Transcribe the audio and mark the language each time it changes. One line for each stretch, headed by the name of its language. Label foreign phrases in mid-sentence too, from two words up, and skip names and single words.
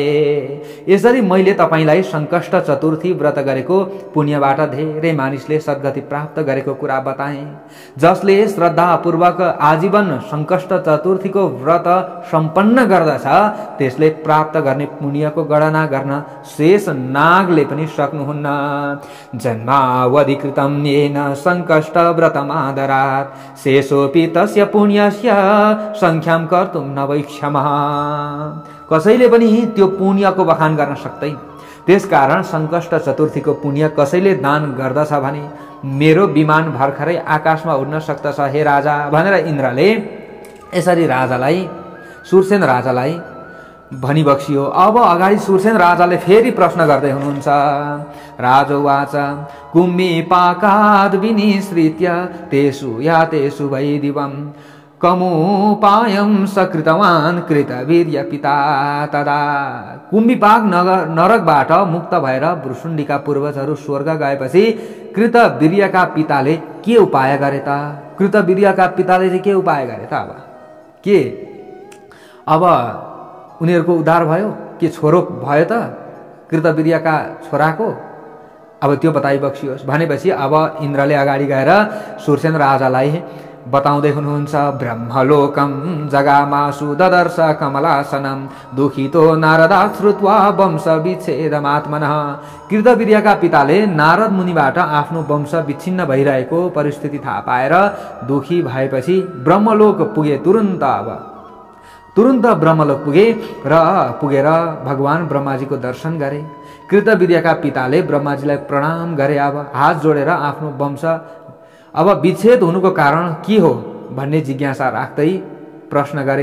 Nepali: यसरी मैले तपाईलाई सङ्कष्ट चतुर्थी व्रत गरेको पुण्यबाट धेरै मानिसले सद्गति प्राप्त गरेको कुरा बताएँ। जसले श्रद्धापूर्वक आजीवन सङ्कष्ट चतुर्थीको व्रत सम्पन्न गर्दछ त्यसले प्राप्त गर्ने पुण्यको गणना गर्न शेष नागले पनि सक्नुहुन्न।
Sanskrit: जन्मावधिकृतं येन सङ्कष्ट व्रतमादरात् शेषोऽपि तस्य पुण्यस्य संख्याम कर्तुं न वैक्षमः।
Nepali: कसैले पनि त्यो पुण्यको बखान गर्न सक्दैन। त्यसकारण सङ्कष्ट चतुर्थीको पुण्य कसैले दान गर्दछ भने मेरो विमान भर्खरै आकाशमा उड्न सक्दछ हे राजा भनेर इन्द्रले यसरी राजालाई, सुरसेन राजालाई भनिबक्सियो। अब अगाडि सुरसेन राजाले फेरि प्रश्न गर्दै हुनुहुन्छ।
Sanskrit: राजोवाच कुम्भिपाकाद् विनिसृत्य तेषु या तेषु वै दिवं कमुपायं सकृतवान् कृतवीर्य पिता तदा।
Nepali: कुम्भिपाक नरकबाट मुक्त भएर भ्रुसुण्डीका पूर्वजहरू स्वर्ग गएपछि कृतवीर्यका पिताले के उपाय गरे त? कृतवीर्यका पिताले चाहिँ के उपाय गरे त? अब उनीहरूको उद्धार भयो के छोरो भयो त कृतवीर्यका छोराको? अब त्यो बताइबक्सियोस् भनेपछि अब इन्द्रले अगाडि गएर सुरसेन राजालाई बताउँदै हुनुहुन्छ।
Sanskrit: ब्रह्मलोकम जगामासु ददर्श कमलासनम दुखितो नारदा श्रुत्वा वंश विच्छेदमात्मनः।
Nepali: कृतवीर्यका पिताले नारद मुनिबाट आफ्नो वंश विच्छिन्न भइरहेको परिस्थिति थाहा पाएर दुखी भएपछि ब्रह्मलोक पुगे। तुरुन्त ब्रह्मलोक पुगेर भगवान ब्रह्माजीको दर्शन गरे। कृतवीर्यका पिताले ब्रह्माजीलाई प्रणाम गरे। अब हात जोडेर आफ्नो वंश अब विच्छेद हुनुको कारण के हो भन्ने जिज्ञासा राख्दै प्रश्न गरे।